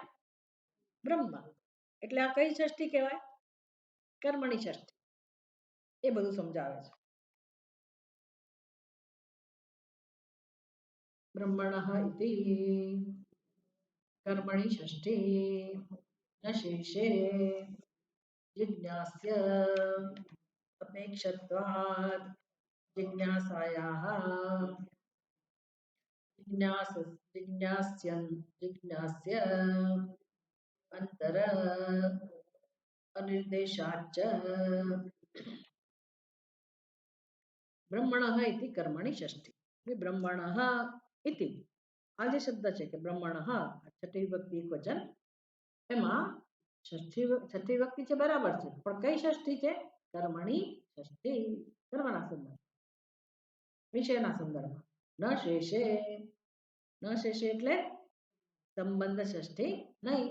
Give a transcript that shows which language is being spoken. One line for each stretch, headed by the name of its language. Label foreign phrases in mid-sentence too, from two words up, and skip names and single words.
Gujarati: બ્રહ્મ. એટલે આ કઈ ષષ્ઠી કહેવાય?
Sanskrit: કર્મણી ષષ્ઠી.
Gujarati: એ બધું સમજાવે છે.
Sanskrit: બ્રહ્મણઃ ઇતિ કર્મણી ષષ્ઠી ન શેષે जिज्ञास्य अपेक्षत्वात् जिज्ञासायाः जिज्ञास जिज्ञास्यन् जिज्ञास्य अंतर अनिर्देशाच्च ब्रह्मणः इति कर्मणि षष्ठी. ब्रह्मणः इति
Gujarati: આ જે શબ્દ છે કે બ્રહ્મણઃ, છઠ્ઠી વિભક્તિ એકવચન, એમાં છઠ્ઠી વિભક્તિ છે બરાબર છે, પણ કઈ ષષ્ઠી છે?
Sanskrit: કર્મણી ષષ્ઠી.
Gujarati: કર્મના સંદર્ભ, વિષયના સંદર્ભમાં.
Sanskrit: ન શેષે, ન શેષે
Gujarati: એટલે સંબંધ ષષ્ઠી નહીં.